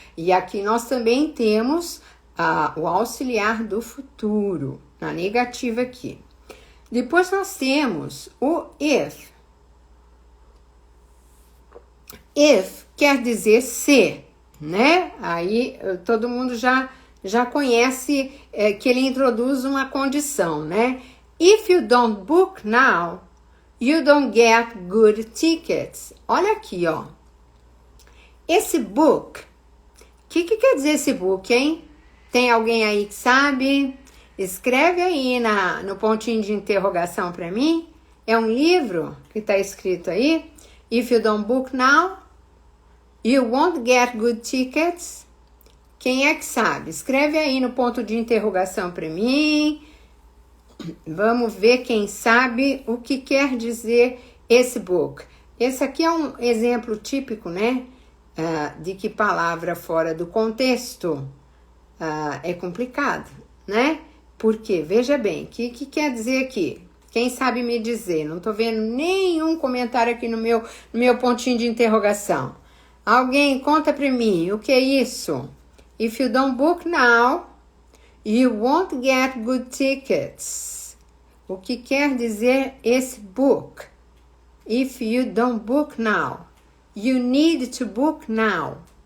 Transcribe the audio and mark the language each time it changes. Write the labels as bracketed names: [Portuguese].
[Portuguese] E aqui nós também temos o auxiliar do futuro, na negativa aqui. Depois nós temos o if. If quer dizer se, né? Aí todo mundo já conhece que ele introduz uma condição, né? [English] If you don't book now, you don't get good tickets. [Portuguese] Olha aqui, ó. Esse book, o que quer dizer esse book, hein? Tem alguém aí que sabe? Escreve aí no pontinho de interrogação para mim. É um livro que está escrito aí. [English] If you don't book now, you won't get good tickets. [Portuguese] Quem é que sabe? Escreve aí no ponto de interrogação para mim. Vamos ver quem sabe o que quer dizer esse book. Esse aqui é um exemplo típico, né? De que palavra fora do contexto é complicado, né? Porque, veja bem, o que quer dizer aqui? Quem sabe me dizer? Não tô vendo nenhum comentário aqui no meu pontinho de interrogação. Alguém conta para mim, o que é isso? [English] If you don't book now, you won't get good tickets. [Portuguese] O que quer dizer esse book? [English] If you don't book now, you need to book now.